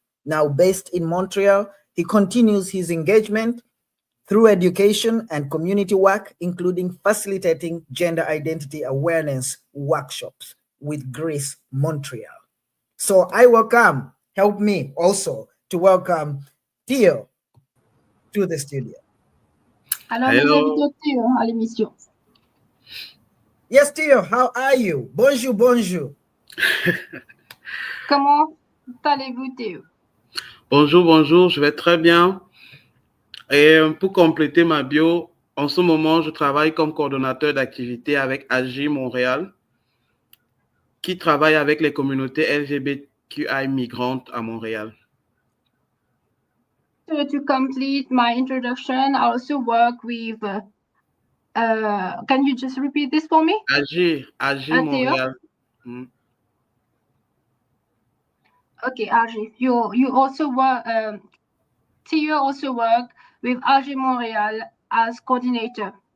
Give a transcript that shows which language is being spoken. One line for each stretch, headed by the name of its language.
English: Now based in Montreal, he continues his engagement through education and community work, including facilitating gender identity awareness workshops with Grace Montreal. So I help me also to welcome Theo to the studio.
French: Alors, nous invitons Theo à l'émission.
English: Yes, Theo, how are you?
French: Bonjour, bonjour. Comment allez-vous, Theo? Bonjour, bonjour, je vais très bien. Et pour compléter ma bio, en ce moment, je travaille comme coordonnateur d'activité avec AGI Montréal, qui travaille avec les communautés LGBTQI migrantes à Montréal.
English: So to complete my introduction, I also work with, can you just repeat this for me? AGI Montréal. Okay, AGI, you also work, Theo also work with AGI Montréal as coordinator